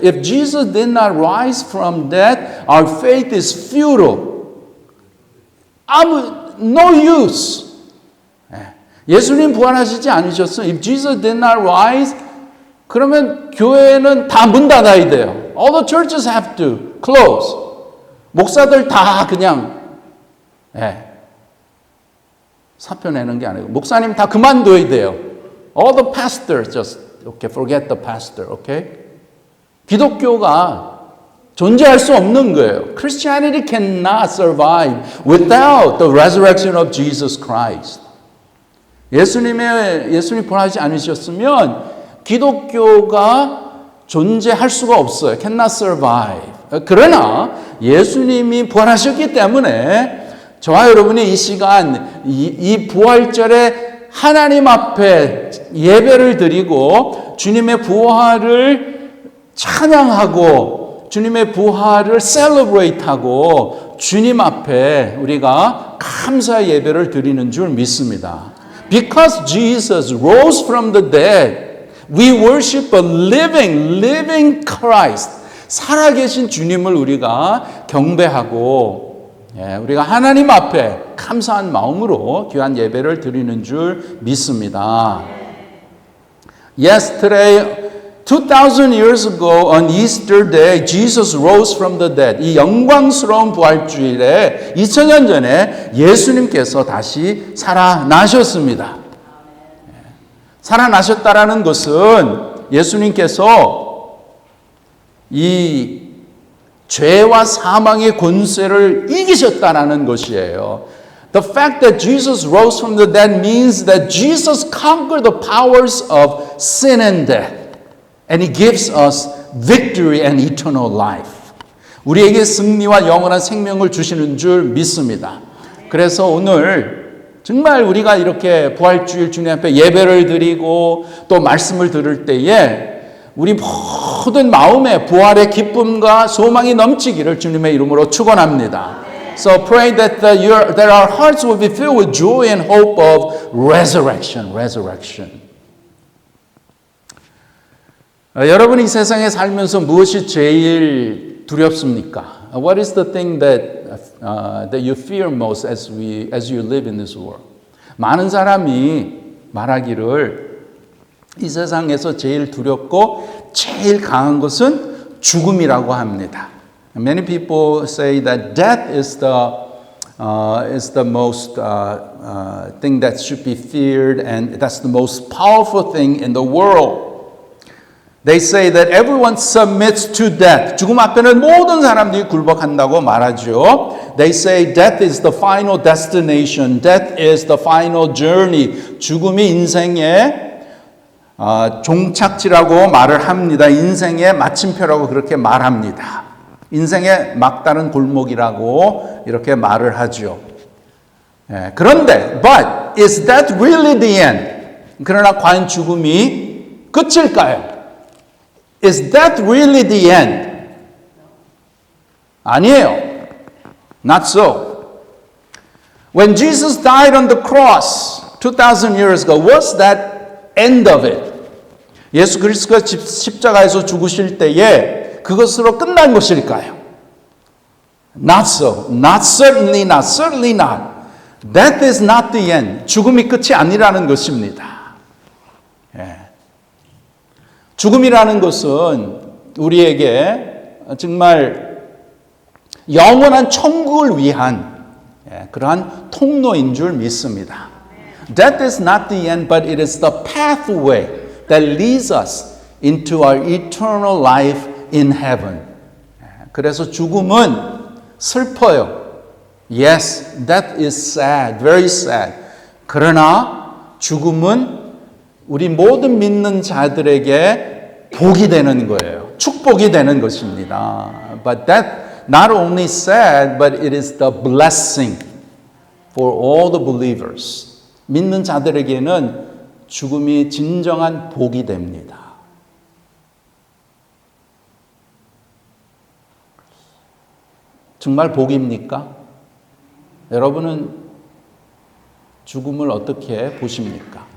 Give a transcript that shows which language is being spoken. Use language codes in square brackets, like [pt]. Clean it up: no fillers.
[en] If Jesus did not rise from death, our faith is futile. No use. [ko] 예수님 부활하시지 않으셨어요. [en] If Jesus did not rise, [ko] 그러면 교회는 다 문 닫아야 돼요. [en] All the churches have to close. [ko] 목사들 다 그냥 사표 내는 게 아니고 목사님 다 그만둬야 돼요. [en] All the pastors just forget the pastor, okay? [ko] 기독교가 존재할 수 없는 거예요. [en] Christianity cannot survive without the resurrection of Jesus Christ. [ko] 예수님 부활하지 않으셨으면 기독교가 존재할 수가 없어요. [en] Cannot survive. [ko] 그러나 예수님이 부활하셨기 때문에 저와 여러분이 이 시간, 이 부활절에 하나님 앞에 예배를 드리고 주님의 부활을 찬양하고 주님의 부활을 셀러브레이트하고 주님 앞에 우리가 감사 예배를 드리는 줄 믿습니다. [en] Because Jesus rose from the dead, we worship a living Christ. [ko] 살아계신 주님을 우리가 경배하고 우리가 하나님 앞에 감사한 마음으로 귀한 예배를 드리는 줄 믿습니다. [en] Yesterday, 2000 years ago on Easter Day, Jesus rose from the dead. [ko] 이 영광스러운 부활주일에 2000년 전에 예수님께서 다시 살아나셨습니다. 살아나셨다라는 것은 예수님께서 이 죄와 사망의 권세를 이기셨다라는 것이에요. [en] The fact that Jesus rose from the dead means that Jesus conquered the powers of sin and death. And He gives us victory and eternal life. [ko] 우리에게 승리와 영원한 생명을 주시는 줄 믿습니다. 그래서 오늘 정말 우리가 이렇게 부활주일 주님 앞에 예배를 드리고 또 말씀을 들을 때에 우리 모든 마음에 부활의 기쁨과 소망이 넘치기를 주님의 이름으로 축원합니다. [en] So pray that our hearts will be filled with joy and hope of resurrection. [ko] 여러분이 이 세상에 살면서 무엇이 제일 두렵습니까? [en] What is the thing that you fear most as you live in this world? [ko] 많은 사람이 말하기를 이 세상에서 제일 두렵고 제일 강한 것은 죽음이라고 합니다. [en] Many people say that death is the most thing that should be feared, and that's the most powerful thing in the world. They say that everyone submits to death. [ko] 죽음 앞에는 모든 사람들이 굴복한다고 말하죠. [en] They say death is the final destination. Death is the final journey. [ko] 죽음이 인생의 종착지라고 말을 합니다. 인생의 마침표라고 그렇게 말합니다. 인생의 막다른 골목이라고 이렇게 말을 하죠. 그런데, [en] but is that really the end? [ko] 그러나 과연 죽음이 끝일까요? [en] Is that really the end? [ko] 아니에요. [en] Not so. When Jesus died on the cross 2000 years ago, was that end of it? [ko] 예수 그리스도가 십자가에서 죽으실 때에 그것으로 끝난 것일까요? [en] Not so. Not certainly not. Certainly not. That is not the end. [ko] 죽음이 끝이 아니라는 것입니다. 죽음이라는 것은 우리에게 정말 영원한 천국을 위한 그러한 통로인 줄 믿습니다. [en] Death is not the end, but it is the pathway that leads us into our eternal life in heaven. [ko] 그래서 죽음은 슬퍼요. [en] Yes, death is sad, very sad. [ko] 그러나 죽음은 우리 모든 믿는 자들에게 복이 되는 거예요. 축복이 되는 것입니다. [en] But that not only sad, but it is the blessing for all the believers. [ko] 믿는 자들에게는 죽음이 진정한 복이 됩니다. 정말 복입니까? 여러분은 죽음을 어떻게 보십니까?